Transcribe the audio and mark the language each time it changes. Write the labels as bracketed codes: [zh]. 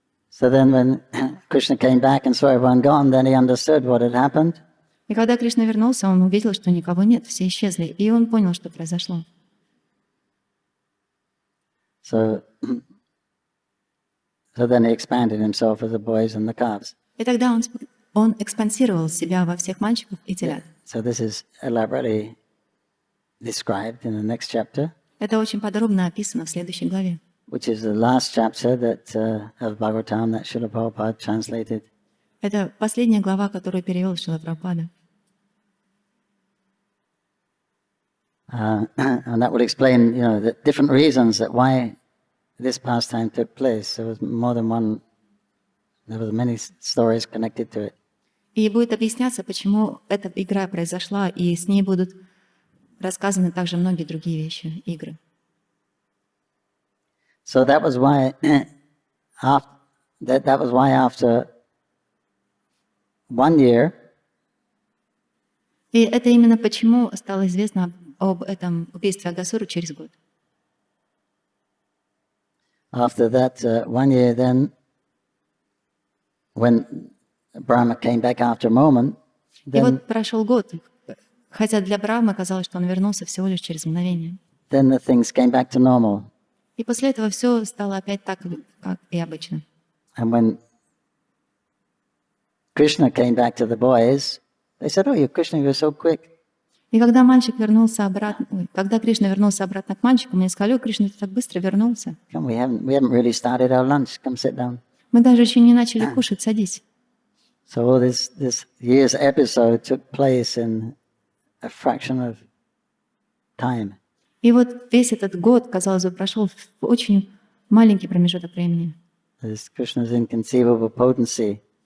[en] So then when Krishna came back and saw everyone gone, then he understood what had happened. [ru] И когда Кришна вернулся, он увидел, что никого нет, все исчезли, и он понял, что произошло. [en] So then he expanded himself as the boys and the calves. [ru] И тогда он экспансировал себя во всех мальчиков и телят. [en] So this is elaborately described in the next chapter, [ru] Это очень подробно описано в следующей главе, [en] which is the last chapter of Bhagavatam that Srila Prabhupada translated. [ru] это последняя глава, которую перевел Шрила Прабхупада. [en] And that would explain, the different reasons that why this pastime took place. There was more than one. There were many stories connected to it. [ru] И будет объясняться, почему эта игра произошла, и с ней будут рассказаны также многие другие вещи, игры. [en] So that was why after 1 year, [ru] и это именно почему стало известно об этом убийстве Агасуры через год. [en] after that 1 year, then when Brahma came back after a moment, [ru] И вот прошел год, хотя для Брахмы казалось, что он вернулся всего лишь через мгновение. [en] then the things came back to normal. [ru] И после этого все стало опять так, как и обычно. [en] And when Krishna came back to the boys, they said, "Oh, Krishna, you're so quick." [ru] И когда когда Кришна вернулся обратно к мальчикам, мне сказали: «О, Кришна, ты так быстро вернулся. [en] Come, we haven't really started our lunch. Come sit down. [ru] Мы даже еще не начали кушать, садись». [en] So all this year's episode took place in a fraction of time. [ru] И вот весь этот год, казалось бы, прошел в очень маленький промежуток времени. [en] This Krishna's inconceivable potency